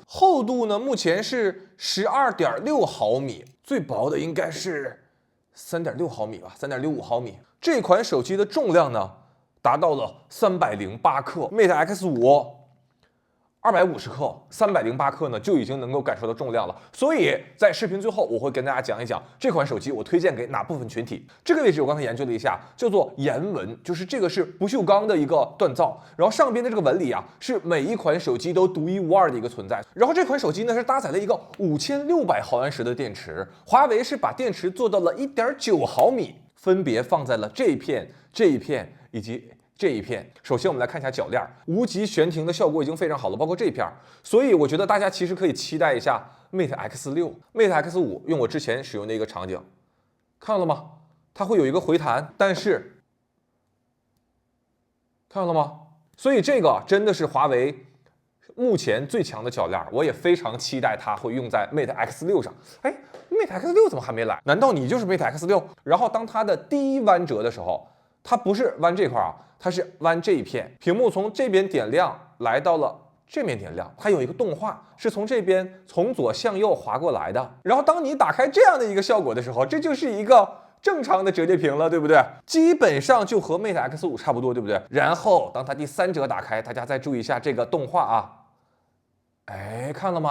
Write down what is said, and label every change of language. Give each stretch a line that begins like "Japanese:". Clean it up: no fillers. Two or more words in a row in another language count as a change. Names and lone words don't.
Chinese: 厚度呢目前是12.6毫米，最薄的应该是3.6毫米吧，3.65毫米。这款手机的重量呢达到了308克 ，Mate X5。250克，308克呢就已经能够感受到重量了。所以在视频最後，我會跟大家講一講這款手機我推薦給哪部分群體。這個位置我剛才研究了一下，叫做岩紋，就是這個是不鏽鋼的一個鍛造，然後上邊的這個紋理啊，是每一款手機都獨一無二的一個存在。然後這款手機呢是搭載了一個5600毫安時的電池，華為是把電池做到了1.9毫米，分別放在了這一片以及這一片。首先我們來看一下鉸鏈，無極懸停的效果已經非常好了，包括這一片。所以我覺得大家其實可以期待一下 Mate X6、Mate X5 用我之前使用的一個場景，看到了嗎？它會有一個回彈，但是看到了嗎？所以這個真的是華為目前最強的鉸鏈，我也非常期待它會用在 Mate X6上。哎，Mate X6怎麼還沒來？難道你就是 Mate X6？然後當它的第一彎折的時候，它不是彎這塊啊，它是彎這一片，屏幕從這邊點亮來到了這邊點亮，它有一個動畫是從這邊從左向右滑過來的。然後當你打開這樣的一個效果的時候，這就是一個正常的折疊屏了，對不對？基本上就和 Mate X5 差不多，對不對？然後當它第3折打開，大家再注意一下這個動畫啊，哎，看了嗎？